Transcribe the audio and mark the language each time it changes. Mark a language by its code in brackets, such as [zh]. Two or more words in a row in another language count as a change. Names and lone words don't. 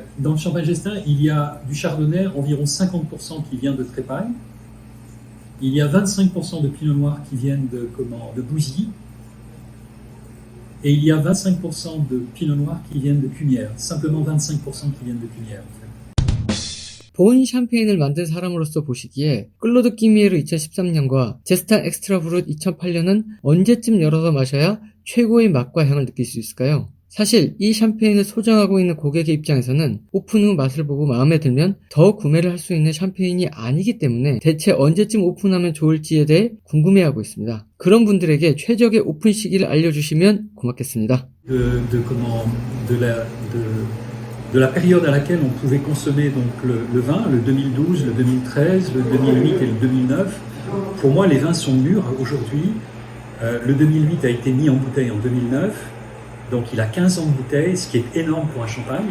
[fr] Dans le champagne Gestin, il y a du chardonnay, environ 50% qui vient de Trépaille. Il y a 25% de pinot noir qui viennent de Bouzy. Et il y a 25% de pinot noir qui viennent de Cumières. Simplement 25% qui viennent de Cumières en fait. [ko] 본 샴페인을 만든 사람으로서 보시기에 클로드 끼미에르 2013년과 제스탕 엑스트라 브룻 2008년은 언제쯤 열어서 마셔야 최고의 맛과 향을 느낄 수 있을까요? 사실 이 샴페인을 소장하고 있는 고객의 입장에서는 오픈 후 맛을 보고 마음에 들면 더 구매를 할 수 있는 샴페인이 아니기 때문에 대체 언제쯤 오픈하면 좋을지에 대해 궁금해하고 있습니다. 그런 분들에게 최적의 오픈 시기를 알려주시면 고맙겠습니다. [fr] De la période à laquelle on pouvait consommer donc le vin, le 2012, le 2013, le 2008 et le 2009. Pour moi, les vins sont mûrs aujourd'hui. Le 2008 a été mis en bouteille en 2009, donc il a 15 ans de bouteille, ce qui est énorme pour un champagne.